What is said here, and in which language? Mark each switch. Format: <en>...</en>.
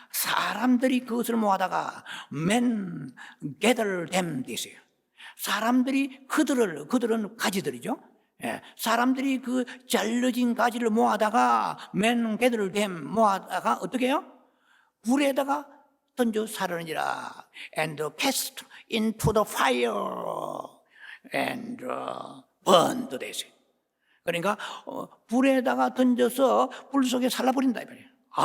<ko>사람들이 그것을 모아다가</ko> <en>men gather them</en> <ko>됐어요. 사람들이 그들은 가지들이죠. 사람들이 그 잘려진 가지를 모아다가</ko> <en>men gather them</en> <ko>모아다가 어떻게 해요? 불에다가 던져 사르느니라.</ko> <en>And cast into the fire and burned</en> <ko>되세요. 그러니까 불에다가 던져서 불 속에 살라버린다 이 말이에요.</ko>